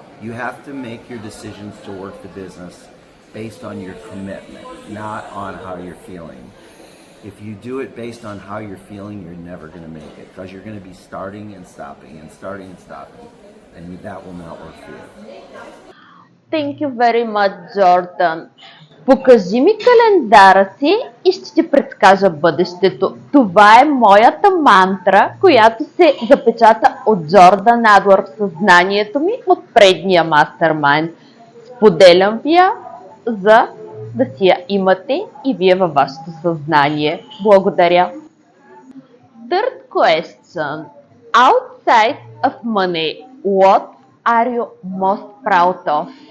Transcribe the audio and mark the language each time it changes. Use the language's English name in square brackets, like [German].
[English] You have to make your decisions to work the business based on your commitment, not on how you're feeling. If you do it based on how you're feeling, you're never going to make it, because you're going to be starting and stopping and starting and stopping, and that will not work for you. Thank you very much, Jordan. [Bulgarian] Покажи ми календара си и ще ти предскажа бъдещето. Това е моята мантра, която се запечата от Джордан Адлър в съзнанието ми от предния мастермайнд. Споделям ви я, за да си я имате и вие във вашето съзнание. Благодаря. [English] Third question. Outside of money, what are you most proud of?